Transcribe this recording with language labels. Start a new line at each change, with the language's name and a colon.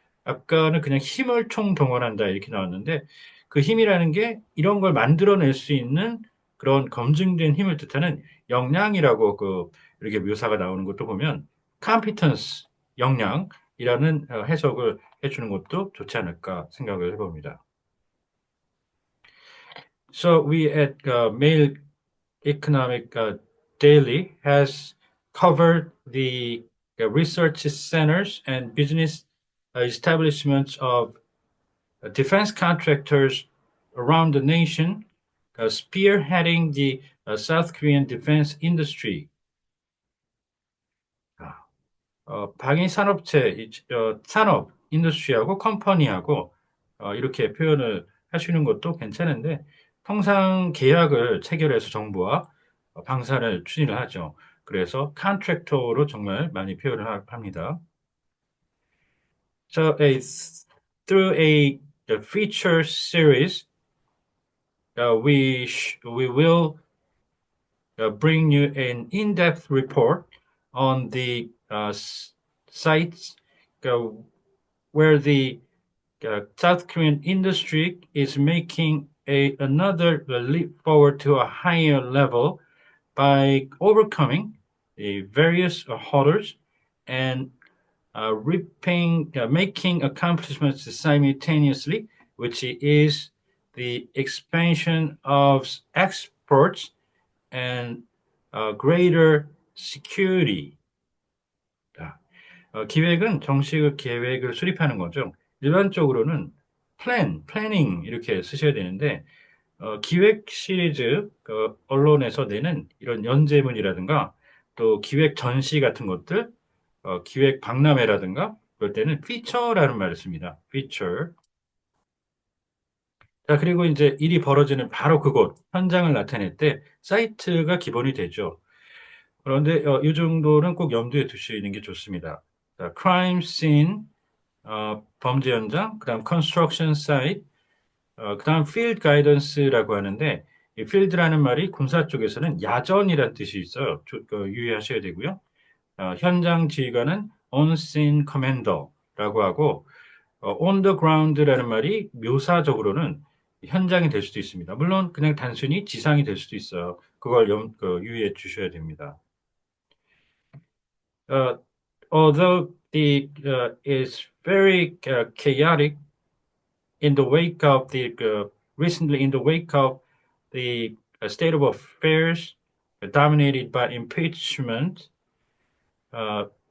Korean: 아까는 그냥 힘을 총 동원한다 이렇게 나왔는데 그 힘이라는 게 이런 걸 만들어낼 수 있는 그런 검증된 힘을 뜻하는 역량이라고 이렇게 묘사가 나오는 것도 보면 competence 역량이라는 해석을 해주는 것도 좋지 않을까 생각을 해봅니다.
English: So we at Mail Economic Daily has covered the research centers and business establishments of defense contractors around the nation, spearheading the South Korean defense industry.
Korean: 방위 산업체, 산업, 인더스트리하고 컴퍼니하고 이렇게 표현을 하시는 것도 괜찮은데 통상 계약을 체결해서 정부와 방산을 추진을 하죠. 그래서 컨트랙터로 정말 많이 표현을 합니다.
English: So through a feature series, we will bring you an in-depth report on the sites uh, where the South Korean industry is making another leap forward to a higher level by overcoming the various hurdles and making accomplishments simultaneously, which is the expansion of exports and greater security.
Korean: 기획은 정식 계획을 수립하는 거죠. 일반적으로는 planning 이렇게 쓰셔야 되는데 기획 시리즈 언론에서 내는 이런 연재문이라든가 또 기획 전시 같은 것들, 기획 박람회라든가 그럴 때는 feature라는 말을 씁니다.
English: feature.
Korean: 자, 그리고 이제 일이 벌어지는 바로 그곳 현장을 나타낼 때 사이트가 기본이 되죠. 그런데 이 정도는 꼭 염두에 두시는 게 좋습니다. 자,
English: crime scene,
Korean: 범죄 현장, 그다음
English: construction site,
Korean: 그다음
English: field guidance
Korean: 라고 하는데 이 field라는 말이 군사 쪽에서는 야전이라는 뜻이 있어요. 유의하셔야 되고요. 현장 지휘관은
English: on scene commander
Korean: 라고 하고
English: on the ground
Korean: 라는 말이 묘사적으로는 현장이 될 수도 있습니다. 물론 그냥 단순히 지상이 될 수도 있어요. 그걸 유의해 주셔야 됩니다.
English: Uh, although the is very chaotic in the wake of the recently in the wake of the state of affairs dominated by impeachment, uh,